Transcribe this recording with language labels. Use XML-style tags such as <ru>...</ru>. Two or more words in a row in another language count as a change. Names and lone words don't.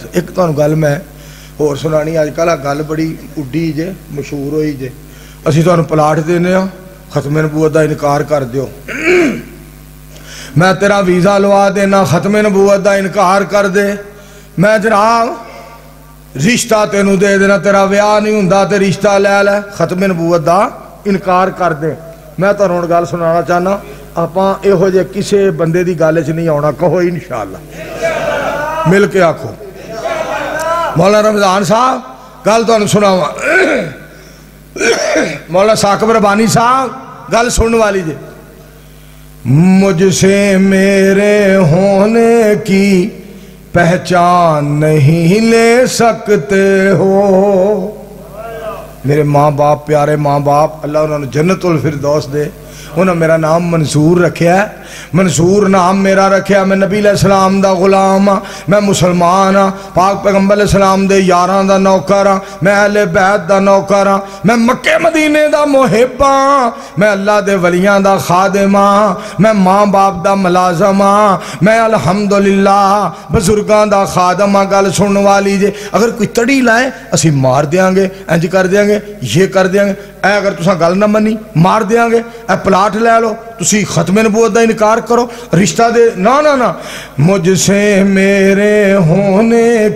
<pa>ایک تو گل میں اور سنانی آج کل گل بڑی اڈی جے مشہور ہوئی جے اسی تو پلاٹ دینے ہاں ختم نبوت دا انکار کر دیو میں تیرا ویزا لوا دینا ختم نبوت دا انکار کر دے میں جناب رشتہ تینوں دے دینا تیرا ویاہ نہیں ہوندا تے رشتہ لے لے ختم نبوت دا انکار کر دے میں تو ہن گل سنانا چاہنا آپاں یہو جے کسے بندے دی گل وچ نہیں آنا کہو انشاءاللہ مل کے آکھو مولانا رمضان صاحب گل تانوں سناواں مولانا ثاقب ربانی صاحب گل سننے والی جے</pa> <ur>مجھ سے میرے ہونے کی پہچان نہیں لے سکتے ہو</ur> <pa>میرے ماں باپ پیارے ماں باپ اللہ انہوں نے جنت الفردوس دے انہوں نے میرا نام منصور رکھیا ہے منصور نام میرا رکھیا میں نبی علیہ السلام دا غلام ہاں میں مسلمان ہاں پاک پیغمبر علیہ السلام دے یاران دا نوکر ہاں میں اہل بیت دا نوکر ہاں میں مکہ مدینے دا محب ہاں میں اللہ دے ولیاں دا خادم ہاں میں ماں باپ دا ملازم ہاں میں الحمدللہ بزرگاں دا خادم ہاں گل سننے والی جے اگر کوئی تڑی لائے اسی مار دیاں گے انج کر دیاں گے یہ کر دیاں گے اے اگر تساں گل نہ منی مار دیاں گے اے پلاٹ لے لو تسی ختم نبوت دا انکار کرو رشتہ دے نا</pa> <ur>مجھ سے میرے ہونے</ur>